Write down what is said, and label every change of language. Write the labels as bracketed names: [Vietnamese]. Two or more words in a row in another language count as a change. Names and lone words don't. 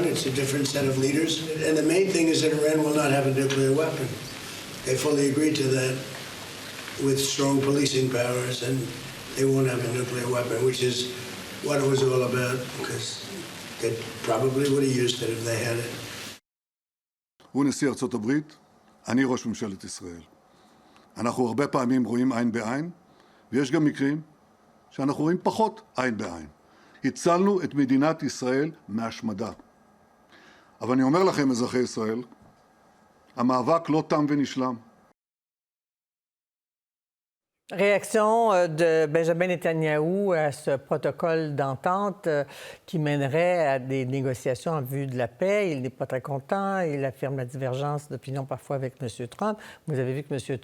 [English] It's a different set of leaders. And the main thing is that Iran will not have a nuclear weapon. They fully agreed to that with strong policing powers, and they won't have a nuclear weapon, which is what it was all about, because they probably would have used it if they had it. [Hebrew] הוא נשיא ארצות הברית, אני ראש ממשלת ישראל. אנחנו הרבה פעמים רואים עין בעין, ויש גם מקרים שאנחנו רואים פחות עין בעין. הצלנו את מדינת ישראל מהשמדה. אבל אני אומר לכם, אזרחי ישראל, המאבק לא תם ונשלם. [French] Réaction de Benjamin Netanyahou à ce protocole d'entente qui mènerait à des négociations en vue de la paix. Il n'est pas très content. Il affirme la divergence d'opinion parfois avec M. Trump. Vous avez vu que M.